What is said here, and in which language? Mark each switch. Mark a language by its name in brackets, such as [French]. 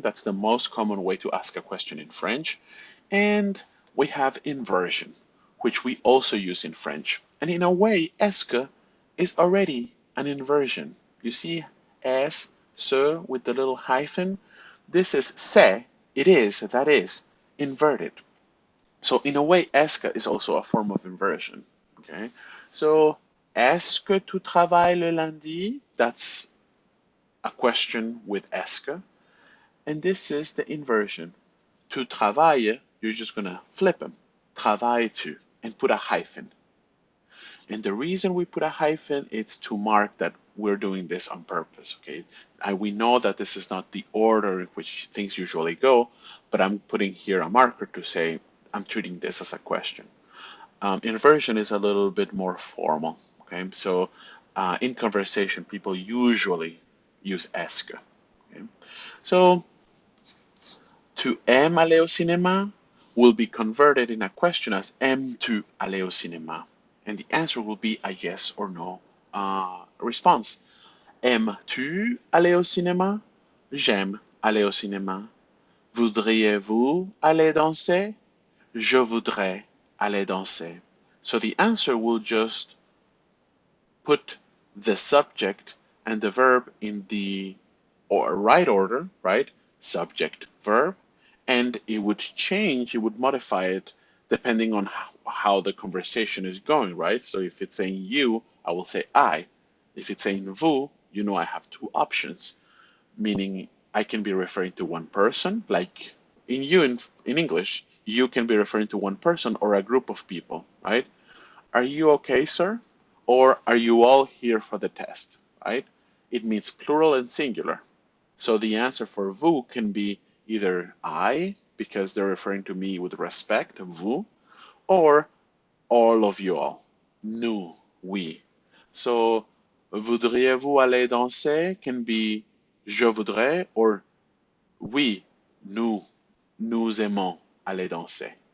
[English] That's the most common way to ask a question in French. And we have inversion, which we also use in French. And in a way, est-ce que is already an inversion. You see es, ce with the little hyphen. This is c'est, it is, that is, inverted. So in a way, est-ce que is also a form of inversion. Okay. [French] So est-ce que tu travailles le lundi? [English] That's a question with est-ce que. And this is the inversion. [French] Tu travailles, [English] you're just going to flip them. [French] Travaille tu, [English] and put a hyphen. And the reason we put a hyphen is to mark that we're doing this on purpose, okay? We know that this is not the order in which things usually go, but I'm putting here a marker to say I'm treating this as a question. Inversion is a little bit more formal, okay? So in conversation, people usually use est-ce que, okay? [French] So tu aimes aller au cinéma [English] will be converted in a question as [French] aimes-tu aller au cinéma? [English] And the answer will be a yes or no response. [French] Aimes-tu aller au cinéma? J'aime aller au cinéma. Voudriez-vous aller danser? Je voudrais aller danser. [English] So the answer will just put the subject and the verb in the right order, right? Subject, verb, and it would change, it would modify it depending on how the conversation is going, right? So if it's saying you, I will say I. If it's saying vous, you know I have two options, meaning I can be referring to one person, like in you in English, you can be referring to one person or a group of people, right? Are you okay, sir? Or are you all here for the test, right? It means plural and singular. So the answer for vous can be either I, because they're referring to me with respect, vous, or all of you all, nous, we. [French] So voudriez-vous aller danser [English] can be [French] je voudrais or oui, nous aimons aller danser.